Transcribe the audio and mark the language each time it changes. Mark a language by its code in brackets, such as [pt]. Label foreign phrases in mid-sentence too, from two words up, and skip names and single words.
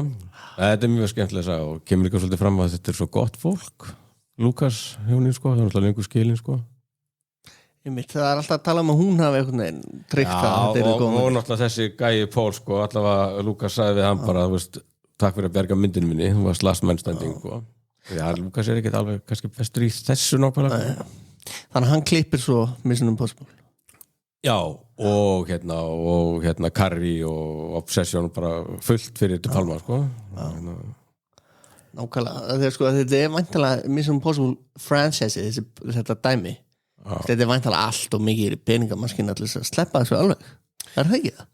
[is] Þetta er mjög skemmtilega að sagja og kemur líka svolítið fram að þetta er svo gott fólk Lukas hjónin sko, það er alltaf lengur skilin sko. Það er alltaf að tala um að hún hafi einhvern veginn tryggt að og náttúrulega þessi gæi Pól sko, allavega Lukas sagði við hann bara, þú veist, takk fyrir að berga myndinu minni, þú varst [en] last man standing [is] sko. Já, Lukas er ekkert alveg kannski bestur í þessu nákvæmlega Þannig að hann klippir svo Mission Impossible Já, og hérna Carrie og Obsession bara fullt fyrir De Palma sko. Nákvæmlega, sko, þetta er væntanlega Mission Impossible franchise þetta dæmi þetta er væntanlega allt og mikið peningamaskina til þess að sleppa þessu alveg er það ekki það?